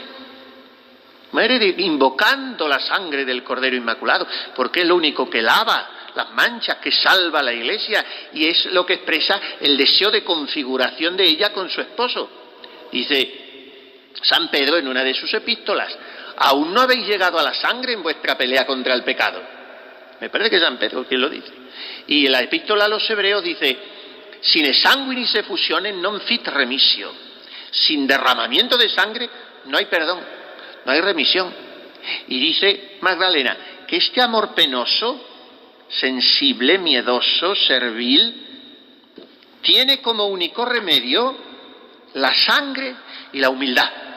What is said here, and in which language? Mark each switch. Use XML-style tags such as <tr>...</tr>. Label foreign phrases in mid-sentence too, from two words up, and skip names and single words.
<es>Muere invocando la sangre del Cordero Inmaculado, porque es lo único que lava las manchas, que salva a la iglesia, y es lo que expresa el deseo de configuración de ella con su esposo. Dice San Pedro en una de sus epístolas, aún no habéis llegado a la sangre en vuestra pelea contra el pecado. Me parece que es San Pedro quien lo dice. Y en la epístola a los hebreos dice,</es> <la>sine sanguinis effusiones non fit remissio.</la> <es>Sin derramamiento de sangre no hay perdón, no hay remisión. Y dice Magdalena que este amor penoso, sensible, miedoso, servil, tiene como único remedio la sangre y la humildad.</es>